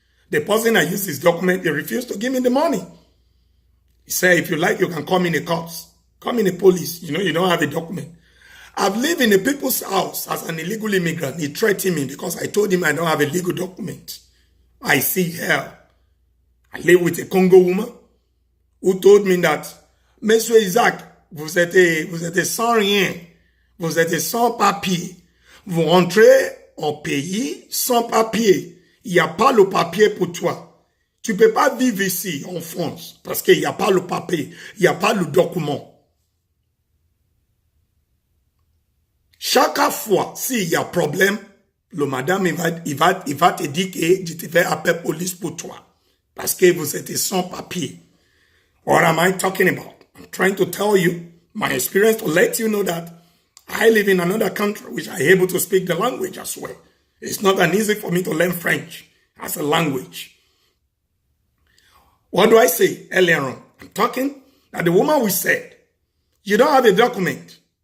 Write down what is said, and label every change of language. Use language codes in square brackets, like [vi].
[en] The person I used his document, he refused to give me the money. He said, if you like, you can come in the cops. Come in the police. You know, you don't have a document. I've lived in a people's house as an illegal immigrant. He threatened me because I told him I don't have a legal document. I see hell. I live with a Congo woman who told me that, Monsieur Isaac, [fr] vous êtes sans rien, vous êtes sans papier. Vous rentrez au pays sans papier. Il n'y a pas le papier pour toi. Tu ne peux pas vivre ici en France parce qu'il n'y a pas le papier, il n'y a pas le document. Chaque fois, s'il y a problème, le madame, il va te dire que je te vais appeler police pour toi. Parce que vous êtes sans papier. [en] What am I talking about? I'm trying to tell you my experience to let you know that I live in another country which I am able to speak the language as well. It's not an easy for me to learn French as a language. What do I say earlier on? I'm talking that the woman we said, you don't have a document.